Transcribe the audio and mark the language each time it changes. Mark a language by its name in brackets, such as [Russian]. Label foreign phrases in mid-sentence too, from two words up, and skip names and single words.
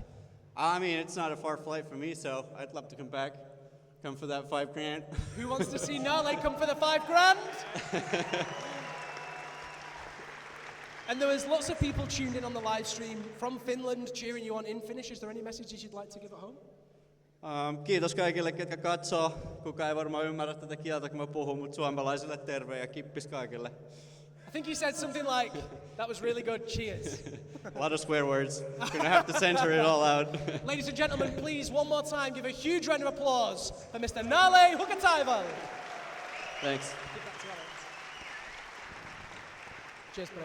[English] I mean, it's not a far flight for me, so I'd love to come back. Come for that $5,000. Who wants to see Nalle come for the $5,000? And there was lots of people tuned in on the live stream from Finland cheering you on in Finnish. Is there any messages you'd like to give at home? [Finnish] Kiitos kaikille, ketkä katsoo. Kuka ei varmaan ymmärrä tätä kieltä, kun mä puhun, mutta suomalaisille terve ja kippis kaikille. [English] I think he said something like, that was really good, cheers. A lot of swear words. Gonna have to censor it all out. Ladies and gentlemen, please, one more time, give a huge round of applause for Mr. Nalle Hukkataival. Thanks. Cheers, buddy.